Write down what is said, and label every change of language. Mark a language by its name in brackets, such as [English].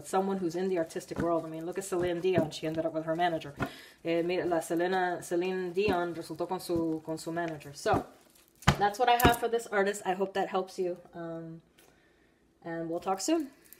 [English] It's someone who's in the artistic world. I mean, look at Celine Dion. She ended up with her manager. [Spanish] Mira, la Celine Dion resultó con su manager. [English] So, that's what I have for this artist. I hope that helps you. And we'll talk soon.